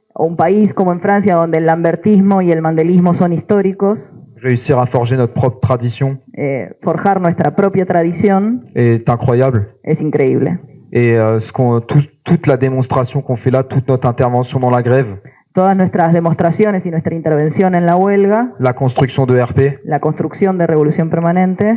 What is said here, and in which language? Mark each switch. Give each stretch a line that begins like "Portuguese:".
Spanish: Un país como en Francia, donde el lambertismo y el mandelismo son históricos,
French: réussir à forger notre propre tradition
Spanish: forjar nuestra propia tradición
French: est incroyable.
Spanish: es increíble.
French: Et toute la démonstration qu'on fait là, toute notre intervention dans la grève,
Spanish: Todas nuestras demostraciones y nuestra intervención en la huelga,
French: la construction de RP,
Spanish: la construcción de Revolución Permanente,